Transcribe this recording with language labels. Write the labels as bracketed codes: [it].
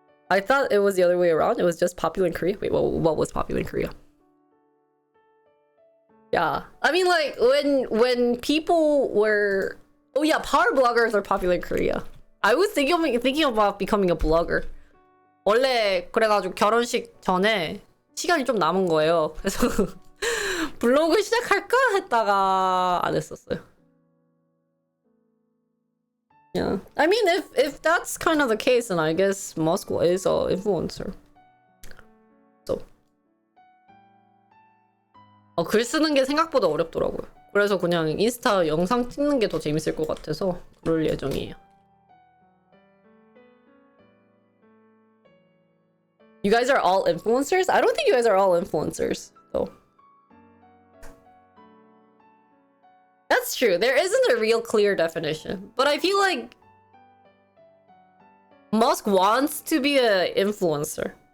[en] I thought it was the other way around. It was just popular in Korea. Wait, what was popular in Korea? Yeah, I mean, like when people were, oh yeah, power bloggers are popular in Korea. I was thinking about becoming a blogger. [ko] 원래 그래가지고 결혼식 전에 시간이 좀 남은 거예요. 그래서 블로그 시작할까 했다가 안 했었어요. [en] Yeah, I mean, if that's kind of the case, then I guess Musk is an influencer. [ko] 글 쓰는 게 생각보다 어렵더라고요. 그래서 그냥 인스타 영상 찍는 게 더 재밌을 것 같아서 그럴 예정이에요. [en] You guys are all influencers? I don't think you guys are all influencers, though. That's true. There isn't a real clear definition. But I feel like Musk wants to be an influencer.